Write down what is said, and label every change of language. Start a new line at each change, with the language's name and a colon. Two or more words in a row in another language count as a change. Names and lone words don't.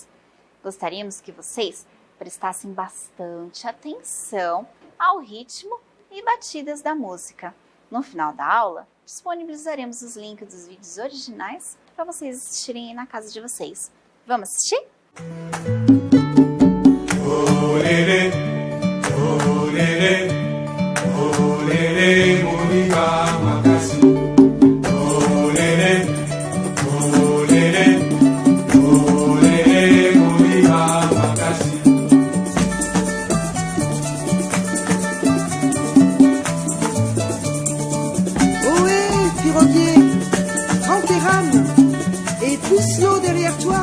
Portuguese: Gostaríamos que vocês prestassem bastante atenção ao ritmo e batidas da música. No final da aula, disponibilizaremos os links dos vídeos originais para vocês assistirem aí na casa de vocês. Vamos assistir?
Lingala: Olele, olele, olele, moriba makasi. Olele, olele, olele, moriba makasi.
French: Ohé, piroguier, prends tes rames et pousse l'eau derrière toi.